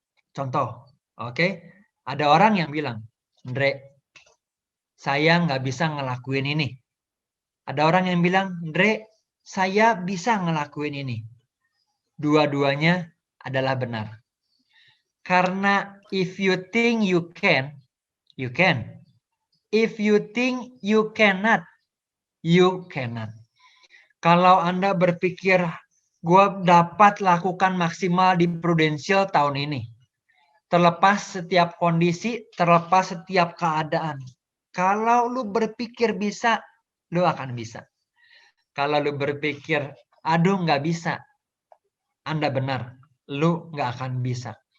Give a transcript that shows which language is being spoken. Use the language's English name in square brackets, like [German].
[Indonesian] Contoh, oke? Ada orang yang bilang, Andre, saya nggak bisa ngelakuin ini. Ada orang yang bilang, Andre, saya bisa ngelakuin ini. Dua-duanya adalah benar. [English] Karena if you think you can, you can. If you think you cannot, you cannot. [Indonesian] Kalau Anda berpikir, gue dapat lakukan maksimal di Prudential tahun ini. Terlepas setiap kondisi, terlepas setiap keadaan. Kalau lu berpikir bisa, lu akan bisa. Kalau lu berpikir, aduh nggak bisa, Anda benar, lu nggak akan bisa.